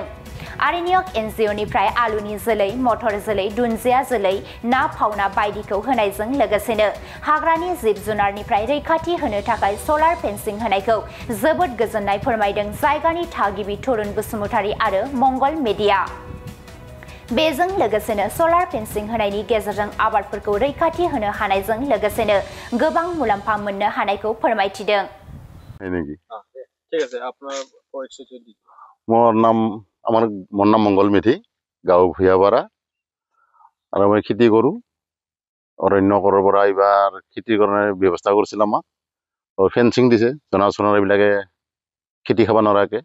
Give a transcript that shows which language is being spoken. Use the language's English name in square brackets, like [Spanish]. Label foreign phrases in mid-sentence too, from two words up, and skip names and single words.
[Bodo] आरण्यक एनजिअनिफ्राय आलुनि जोलै, मटर जोलै, दुन्दिया जोलै, ना फावना बायदिखौ होनायजों लोगोसेनो हाग्रानि जिब जुनारनिफ्राय रैखाथि होनो थाखाय [English] solar fencing [Bodo] होनायखौ जोबोद गोजोननाय फोरमायदों जायगानि थागिबि तरुन बसुमतारी आरो मंगल मेडिया। बेजों लोगोसेनो [English] solar fencing [Bodo] होनायनि गेजेरजों आबादफोरखौ रैखाथि होनो हानायजों लोगोसेनो गोबां मुलाम्फा मोननो हानायखौ फोरमायथिदों। [Bangla] ঠিক আছে, আপনার পরিচয় দিন। [Assamese] মোৰ নাম মংগল মেধি, গাঁও ভূঞাপাৰা, আৰু মই খেতি কৰোঁ। অৰণ্য কৰৰ পৰা এইবাৰ খেতিৰ কাৰণে ব্যৱস্থা কৰিছিল আমাক, ফেঞ্চিং দিছে, জনা চনাৰ এইবিলাকে খেতি খাব নোৱাৰাকে।